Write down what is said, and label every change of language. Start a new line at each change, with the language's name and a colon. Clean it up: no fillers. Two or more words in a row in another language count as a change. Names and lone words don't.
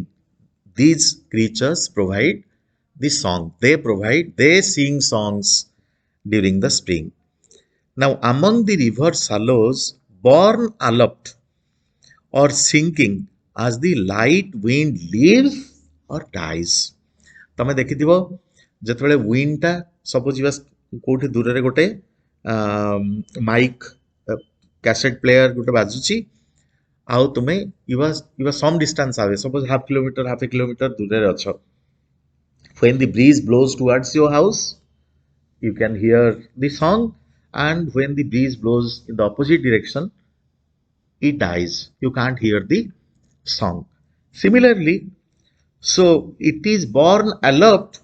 English: These creatures provide the song. They sing songs during the spring. Now, among the river shallows, born aloft or sinking as the light wind leaves or dies.
Odia: ତମେ ଦେଖିଥିବ ଯେତେବେଳେ ୱିଣ୍ଡଟା ସପୋଜ କୋଉଠି ଦୂରରେ ଗୋଟେ
English: mic cassette player
Odia: ଗୋଟେ ବାଜୁଛି, ଆଉ ତୁମେ
English: you are some distance away, suppose half a kilometer
Odia: ଦୂରରେ ଅଛ.
English: when the breeze blows towards your house, you can hear the song, and when the breeze blows in the opposite direction, it dies. You can't hear the song. Similarly, so it is born aloft.